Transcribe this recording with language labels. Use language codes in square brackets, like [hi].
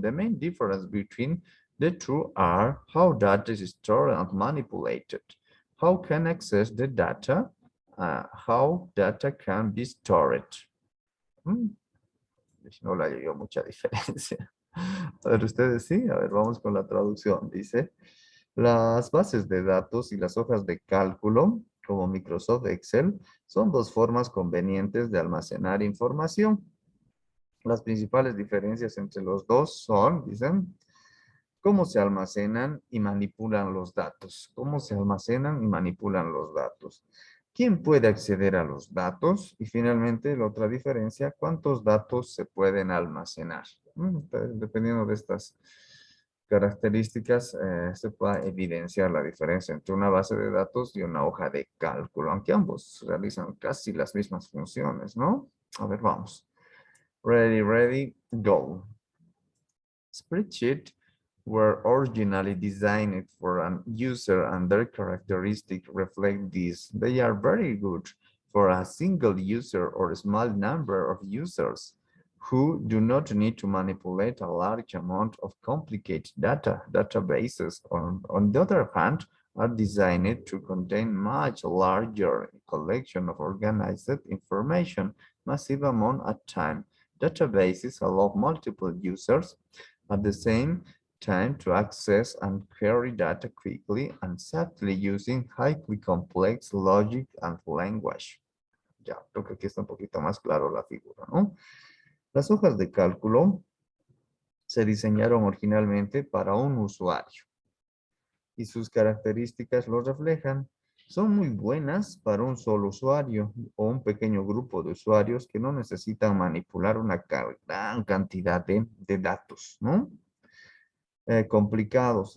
[en] The main difference between the two are how data is stored and manipulated, how can access the data, how data can be stored. [es] No le hallo mucha diferencia. A ver, ustedes sí, a ver, vamos con la traducción. Dice, las bases de datos y las hojas de cálculo, como Microsoft Excel, son dos formas convenientes de almacenar información. Las principales diferencias entre los dos son, dicen, cómo se almacenan y manipulan los datos. ¿Cómo se almacenan y manipulan los datos? ¿Quién puede acceder a los datos? Y finalmente, la otra diferencia, ¿cuántos datos se pueden almacenar? Dependiendo de estas características, se puede evidenciar la diferencia entre una base de datos y una hoja de cálculo, aunque ambos realizan casi las mismas funciones, ¿no? A ver, vamos. [en] Ready, ready, go. Spreadsheet were originally designed for an user and their characteristics reflect this. They are very good for a single user or a small number of users who do not need to manipulate a large amount of complicated data. Databases, on the other hand, are designed to contain much larger collection of organized information, massive amount at time. Databases allow multiple users at the same time to access and query data quickly and safely using highly complex logic and language. [es] Ya, creo que aquí está un poquito más claro la figura, ¿no? Las hojas de cálculo se diseñaron originalmente para un usuario y sus características lo reflejan. Son muy buenas para un solo usuario o un pequeño grupo de usuarios que no necesitan manipular una gran cantidad de datos, ¿no? Complicados.